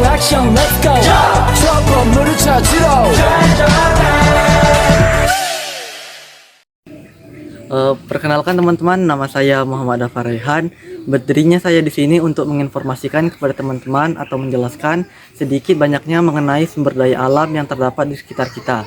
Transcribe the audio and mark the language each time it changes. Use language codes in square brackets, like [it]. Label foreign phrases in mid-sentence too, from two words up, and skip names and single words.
[ko] 미션 [en] let's go [ko] 저 건물을 찾으러 [id] Perkenalkan teman-teman, nama saya Muhammad Afar Raihan. Berdirinya saya di sini untuk menginformasikan kepada teman-teman atau menjelaskan sedikit banyaknya mengenai sumber daya alam yang terdapat di sekitar kita.